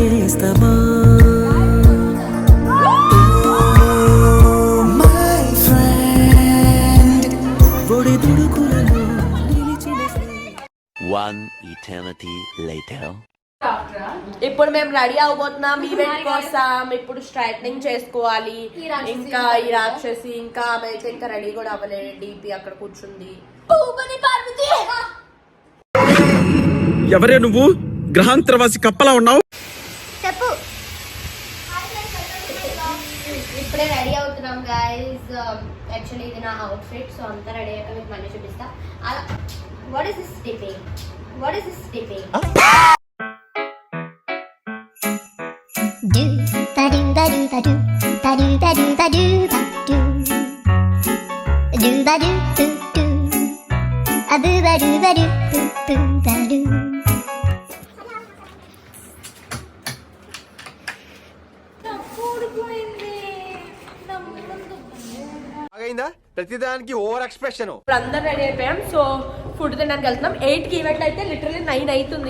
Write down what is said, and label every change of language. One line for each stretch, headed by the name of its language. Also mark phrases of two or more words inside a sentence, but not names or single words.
Telugu: నేస్తమా
English: my friend
Telugu: ఒడిదుడుకులలో నిలిచిన
English: One eternity later.
Telugu: ఇప్పుడు మేము రెడీ అవబోతున్నాం ఈవెంట్ కోసం. ఇప్పుడు స్ట్రైట్నింగ్ చేసుకోవాలి. ఇంకా ఈ రాక్షసి ఇంకా ఆమె అయితే ఇంకా రెడీ కూడా అవ్వలేదు. డిపి అక్కడ కూర్చుంది. ఎవరే నువ్వు? గ్రహాంతరవాసి కప్పలా ఉన్నావు. చెప్పు. ఇప్పుడే రెడీ అవుతున్నాం గైస్. యాక్చువల్లీ ఇది నా అవుట్ఫిట్. సో అంతా రెడీ అయ్యాక మీకు మళ్ళీ చూపిస్తా.
English: అలా what is this dipping? what is this dipping? Do ba do ba do ba do ba do ba do ba do ba do do ba do do do a do ba do ba do do ba do.
Telugu: అయిందా ప్రతిదానికి
English: over expression.
Telugu: ఇప్పుడు అందరు రెడీ అయిపోయాం. సో ఫుడ్ తినడానికి వెళ్తున్నాం. 8 కి ఈవెంట్ అయితే లిటరల్లీ 9 అవుతుంది.